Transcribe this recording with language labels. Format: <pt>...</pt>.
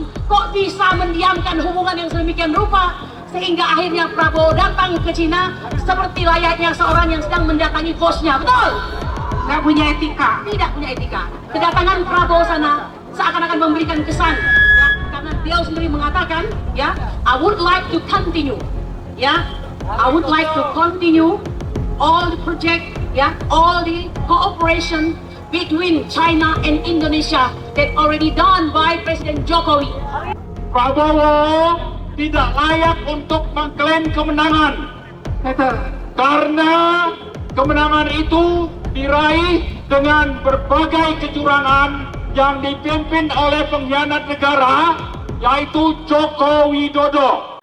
<id>kok bisa mendiamkan hubungan yang sedemikian rupa sehingga akhirnya Prabowo datang ke Cina seperti layaknya seorang yang sedang mendatangi bosnya, betul? Nggak punya etika. Tidak punya etika. Kedatangan Prabowo sana seakan-akan memberikan kesan, ya, karena dia sendiri mengatakan,</id> <en>ya, I would like to continue, ya, I would like to continue all the project, ya, all the cooperation between China and Indonesia that already done by Presiden Jokowi.</en> <id>Prabowo tidak layak untuk mengklaim kemenangan. Betul. Karena kemenangan itu diraih dengan berbagai kecurangan yang dipimpin oleh pengkhianat negara, yaitu Joko Widodo.</id>